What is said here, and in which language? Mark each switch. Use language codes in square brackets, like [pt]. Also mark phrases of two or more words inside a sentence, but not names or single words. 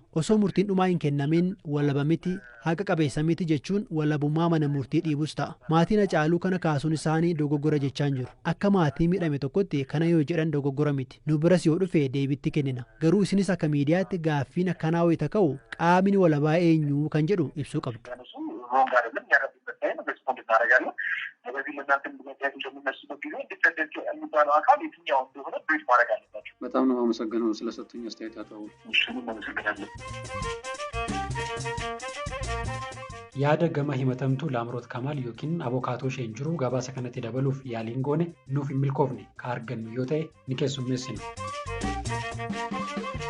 [om] Osoo murtiin dhumaa hin kennamin walaba miti haqa qabeessa miti jechuun walabummaa mana murtii dhiibus ta'a. Maatiin Hacaaluu kana kaasuun isaanii dogoggora jechaan jiru. Akka maatii miidhame tokkotti kana yoo jedhan dogoggora miti. Nu biras yoo dhufe deebitti kennina. Garuu isinis akka miidiyaatti gaaffiin akkanaa wayita ka'u qaamni walabaa eenyu kan jedhu ibsuu qabdu. [am] በዚህ ለእናንተ ምክንያት እንደምነሱበት ጊዜ ኢንዲፔንደንት የሚባለው አካል የትኛው እንደሆነ ብሪፍ ማድረግ አለባቸው። በጣም ነው አመሰግነው ስለሰጡኝ አስተያየት አጣው። አመሰግናለሁ። [om] yaada gama himatamtuu Laamroot Kamaal yookiin abokaatoo isheen jiru gabaasa kanatti dabaluuf yaaliin goone nuuf hin milkoofne ka argannu yoo ta'e ni keessummeessina.